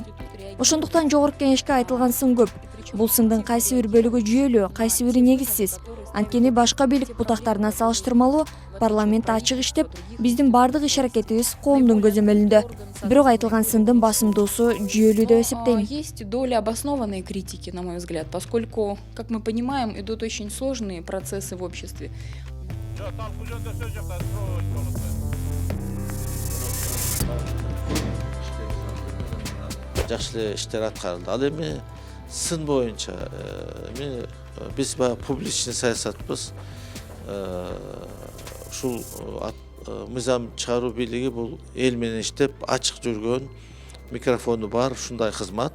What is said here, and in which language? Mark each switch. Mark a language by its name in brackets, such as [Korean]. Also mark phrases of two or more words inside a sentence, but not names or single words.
[Kyrgyz] Ошондуктан жогорку кеңешке айтылган сын көп. Бул сындын кайсы бир бөлүгү жүйөлүү, кайсы бири негизсиз. Анткени башка бийлик бутактарына салыштырмалуу парламент ачык иштеп, биздин бардык иш-аракетибиз коомдун көзөмөлүндө. Бирок айтылган сындын басымдуусу жүйөлүү деп эсептейм. [Russian] Есть доля обоснованной критики, на мой взгляд, поскольку, как мы понимаем, идут очень сложные процессы в обществе. [Kyrgyz] Жакшы иштер аткарылды. Ал эми сын боюнча биз баягы публичный саясатпыз. Ушул мыйзам чыгаруу бийлиги бул эл менен иштеп, ачык жүргөн, микрофону бар ушундай кызмат.